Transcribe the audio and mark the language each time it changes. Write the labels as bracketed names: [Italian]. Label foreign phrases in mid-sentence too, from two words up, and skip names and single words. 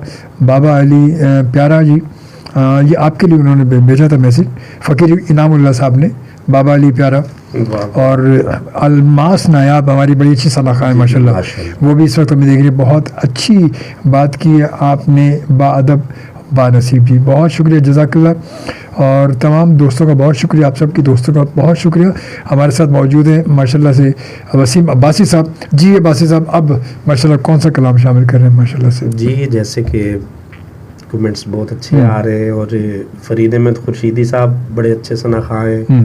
[Urdu] بابا علی پیارا جی, یہ آپ کے لیے انہوں نے بھیجا تھا میسیج, فقیر انعام اللہ صاحب نے, بابا علی پیارا. اور الماس نایاب ہماری بڑی اچھی صلاح ہے [Arabic] ماشاء اللہ, [Urdu] وہ بھی اس وقت ہمیں دیکھ رہی ہے. بہت اچھی بات کی ہے آپ نے, با ادب با نصیب جی, بہت شکریہ [Arabic] جزاک اللہ. [Urdu] اور تمام دوستوں کا بہت شکریہ, آپ سب کی دوستوں کا بہت شکریہ. ہمارے ساتھ موجود ہیں [Arabic] ماشاء اللہ [Urdu] سے وسیم عباسی صاحب. جی عباسی صاحب, اب [Arabic] ماشاء اللہ [Urdu] کون سا کلام شامل کر رہے ہیں [Arabic] ماشاء اللہ [Urdu] سے؟ جی جیسے کہ کمنٹس بہت اچھے آ رہے ہیں, اور فرید احمد خورشیدی صاحب بڑے اچھے ثناخواہ ہیں.